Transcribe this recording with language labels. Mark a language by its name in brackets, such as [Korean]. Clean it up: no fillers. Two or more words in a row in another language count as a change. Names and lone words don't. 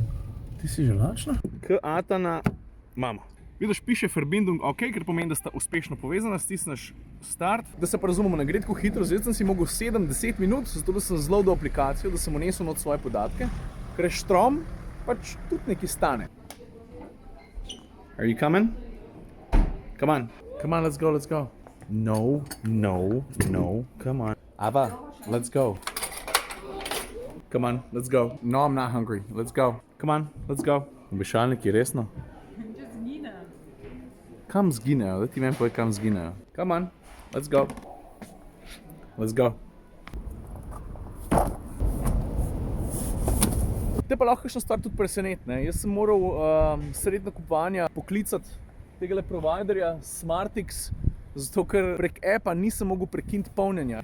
[Slovenian] Ti si že lačna? K Atana mama. Vidiš, piše Verbindung OK, ker pomeni, da sta uspešno povezana, stisneš start. Da se pa razumemo, ne gre tako hitro, zdaj sem si mogel 7-10 minut, zato da sem zelo do aplikacijo, da sem unesel not svoje podatke, ker je štrom, pač tudi nekaj stane. [English] Are you coming? Come on, let's go. No, come on. Ava, let's go. Come on, let's go. No, I'm not hungry, let's go. Come on, let's go. [Slovenian] Obešalniki, resno? Kam zginejo, da ti meni povej, kam zginejo. [English] Come on, let's go. [Slovenian] Te pa lahko kakšna stvar tudi preseneti, ne? Jaz sem moral sredi nakupovanja poklicati tegale providerja Smartix, zato ker prek appa nisem mogel prekiniti polnjenja.